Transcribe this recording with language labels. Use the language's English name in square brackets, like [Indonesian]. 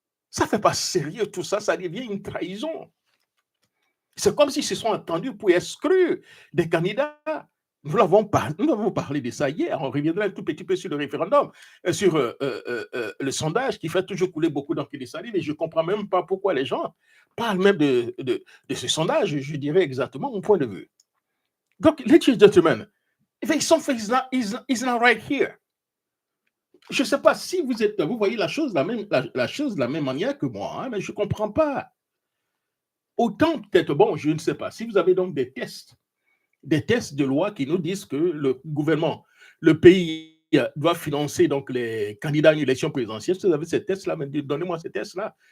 [French] Ça ne fait pas sérieux tout ça, ça devient une trahison. C'est comme s'ils se sont entendus pour exclure des candidats. Nous avons parlé de ça hier. On reviendra un tout petit peu sur le référendum, sur le sondage qui fait toujours couler beaucoup d'encre de salive. Et je ne comprends même pas pourquoi les gens parlent même de ce sondage. Je dirais exactement mon point de vue. [English] Donc, ladies and gentlemen, something is not right here. [French] Je ne sais pas si vous voyez la chose de la même manière que moi, hein, mais je ne comprends pas. Autant peut-être, bon, je ne sais pas, si vous avez donc des tests de loi qui nous disent que le gouvernement, le pays doit financer donc les candidats à une élection présidentielle, si vous avez ces tests-là, donnez-moi ces tests-là.